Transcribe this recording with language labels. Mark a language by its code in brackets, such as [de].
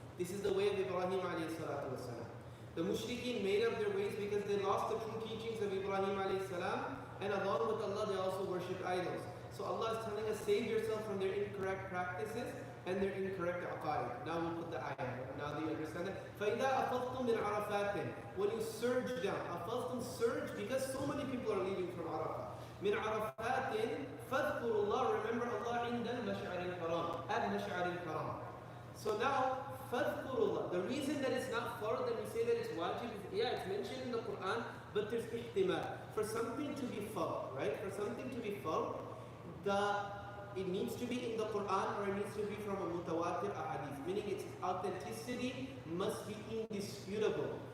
[en] This is the way of Ibrahim alayhi salatu wasalam. The mushrikeen made up their ways because they lost the true teachings of Ibrahim alayhi salam, and along with Allah they also worship idols. So Allah is telling us, save yourself from their incorrect practices and their incorrect aqaid. Now we'll put the ayah. Now do you understand that? [ar] فَإِذَا أَفَضْتُم مِّنْ عَرَفَاتٍ. [en] When you surge down, أَفَضْتُم surge because so many people are leaving from Arafah. [ar] مِّنْ عَرَفَاتٍ فَاذْكُرُوا اللَّهَ. [en] Remember Allah [ar] عِنْدَ الْمَشْعَرِ الْحَرَامِ. [en] At [ar] مَشْعَرِ الْحَرَامِ. [en] So now, فَاذْكُرُوا. The reason that it's not fard, that we say that it's wajib, yeah, it's mentioned in the Quran, but there's ihtimal. For something to be fard, right? For something to be fard, it needs to be in the Quran or it needs to be from a mutawatir ahadith, meaning its authenticity must be indisputable.